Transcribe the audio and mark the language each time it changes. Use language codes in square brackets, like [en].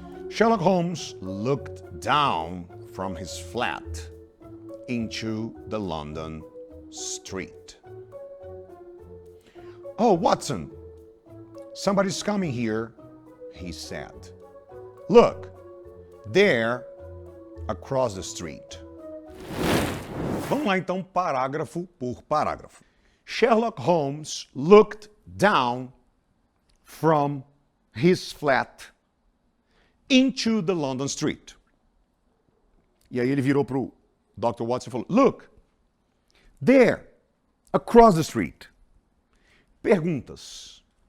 [en] Sherlock Holmes looked down from his flat into the London street. "Oh, Watson, somebody's coming here," he said. "Look, there, across the street." [pt] Vamos lá então, parágrafo por parágrafo. [en] Sherlock Holmes looked down from his flat into the London street. [pt] E aí ele virou para o Dr. Watson e falou: [en] "Look, there, across the street." [pt] Perguntas.